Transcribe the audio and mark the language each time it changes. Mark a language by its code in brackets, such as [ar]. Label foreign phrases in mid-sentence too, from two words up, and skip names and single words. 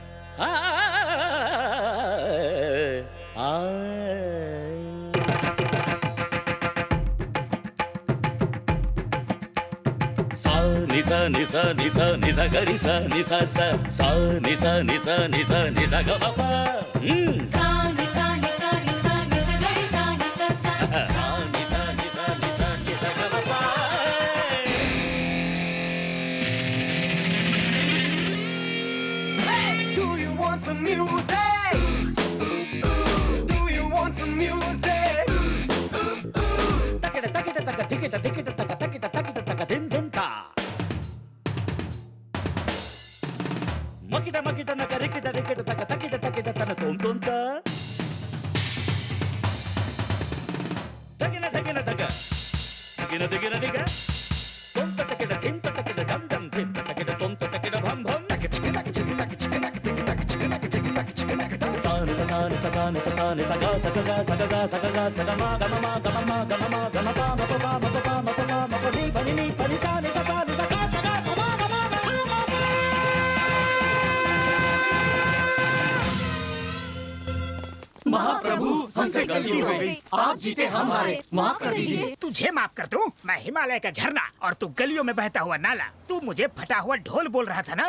[en] నిసా నిసా నిసా నిసా గరిసా నిసా సా సా నిసా నిసా నిసా నిసా గమప సా నిసా నిసా నిసా నిసా గరిసా నిసా సా సా నిసా నిసా నిసా నిసా గమప. Hey, do you want some music? Do you want some music? Takita takita taka tikita tikita taka takita takita taka dim dim ta. Makita makita naka rikita rikita taka takita takita tana tom tom ta. Takina takina taka. Takina takina taka. Tom ta takita tim ta takita dam dam tim ta takita tom ta takita bham bham. Sa ni sa sa ni sa sa ni sa ga sa ga ga sa ga ga sa ga ga sa ga ma ga ma ma ga ma ma ga ma ma ga ma pa ma pa ma pa pa ma pa ma pa ni pa ni sa ni sa sa ni sa ga sa ga sa ma ga ma ga ma ma pa. [hi] महाप्रभु हमसे गलती हो गई, आप जीते हम हारे, माफ कर दीजिए. तुझे माफ कर दूं? मैं हिमालय का झरना और तू गलियों में बहता हुआ नाला। तू मुझे फटा हुआ ढोल बोल रहा था ना?